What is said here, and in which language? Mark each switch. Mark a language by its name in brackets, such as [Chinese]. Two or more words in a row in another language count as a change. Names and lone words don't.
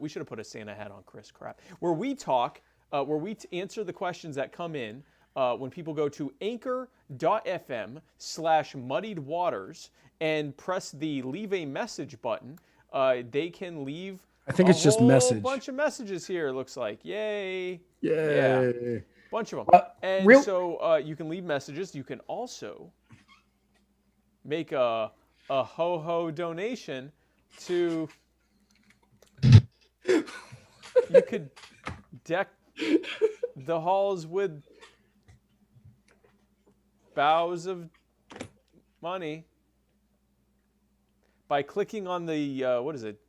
[English] We should have put a Santa hat on Chris, crap. Where we talk, answer the questions that come in when people go to anchor.fm/muddiedwaters and press the leave a message button. They can leave I think it's just message. A bunch of messages here, it looks like. Yay. Yeah. Bunch of them. You can leave messages. You can also make a ho-ho donation to You could deck the halls with boughs of money by clicking on the what is it?